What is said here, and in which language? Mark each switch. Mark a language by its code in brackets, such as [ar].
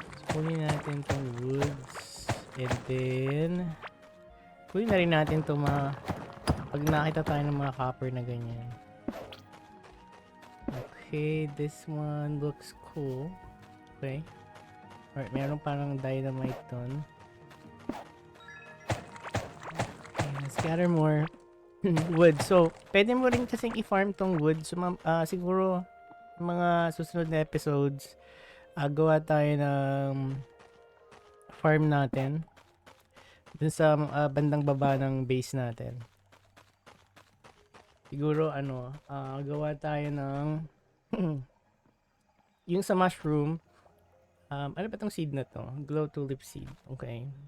[tl] Kunin natin itong woods. [en] And then... [tl] kunin na rin natin itong mga... pag nakita tayo ng mga copper na ganyan. [en] Okay, this one looks cool. Okay. [tl] Alright, meron parang dynamite doon. [en] Okay, let's gather more wood. [tl] So, pwede mo rin kasing i-farm tong wood. So, siguro, mga susunod na episodes, gawa tayo ng farm natin. Dun sa bandang baba ng base natin. Siguro, gawa tayo ng yung sa mushroom, ano ba tong seed na to? Glow tulip seed. Okay.